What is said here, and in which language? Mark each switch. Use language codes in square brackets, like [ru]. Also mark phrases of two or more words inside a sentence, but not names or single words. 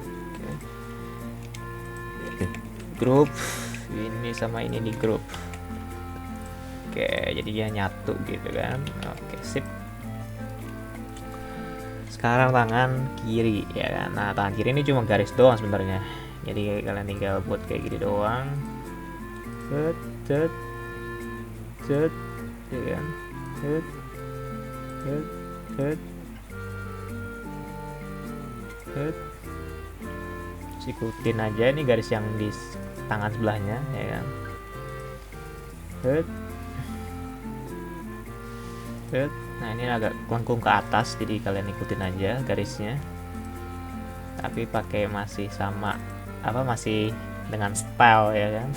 [id] Grup ini sama ini di grup. Oke, jadi dia nyatu gitu kan. Oke, sip. Sekarang tangan kiri ya kan. Nah, tangan kiri ini cuma garis doang sebenarnya. Jadi kalian tinggal buat kayak gini doang. cet cet, ya kan, cet cet cet cet. Ikutin aja ini garis yang di tangan sebelahnya, ya kan. Cet cet. Nah ini agak lengkung ke atas, jadi kalian ikutin aja garisnya, tapi pakai masih sama apa, masih dengan style, ya kan.